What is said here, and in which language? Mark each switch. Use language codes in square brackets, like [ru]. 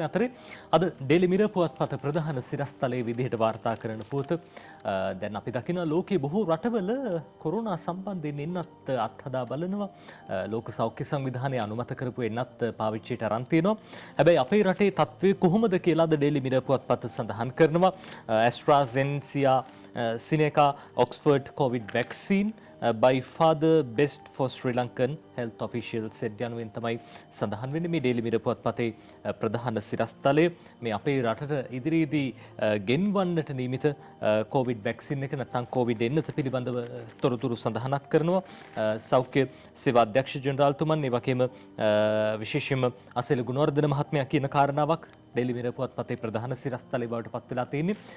[si] ඒ අතරේ අද daily mirror පුවත්පත ප්‍රධාන සිරස්තලයේ විදිහට වාර්තා කරන පුවත දැන් අපි දකිනවා ලෝකයේ බොහෝ රටවල කොරෝනා සම්බන්ධයෙන් එන්නත් අත්හදා බලනවා. ලෝක සෞඛ්‍ය සංවිධානය අනුමත කරපු එන්නත් පාවිච්චියට අරන් තියෙනවා. හැබැයි අපේ රටේ තත්ත්වය කොහොමද කියලා අද ඩේලි මිරර් පුවත්පත සඳහන් කරනවා. [en] AstraZeneca Seneca Oxford COVID vaccine by far the best for Sri Lankan health officials said [si] යනුවෙන් තමයි සඳහන් වෙන්නේ මේ ඩේලි මිරර් පුවත්පතේ ප්‍රධාන සිරස්තලය. මේ අපේ රටට ඉදිරියේදී ගෙන්වන්නට නියමිත COVID vaccine එක නැත්නම් COVID එන්නත පිළිබඳව තොරතුරු සඳහනක් කරනවා. සෞඛ්‍ය සේවා අධ්‍යක්ෂ ජෙනරාල්තුමන් ඒ වගේම විශේෂයෙන්ම අසේල ගුණවර්ධන මහත්මයා කියන කාරණාවක් ඩේලි මිරර් පුවත්පතේ ප්‍රධාන සිරස්තලය බවට පත් වෙලා තියෙන්නේ.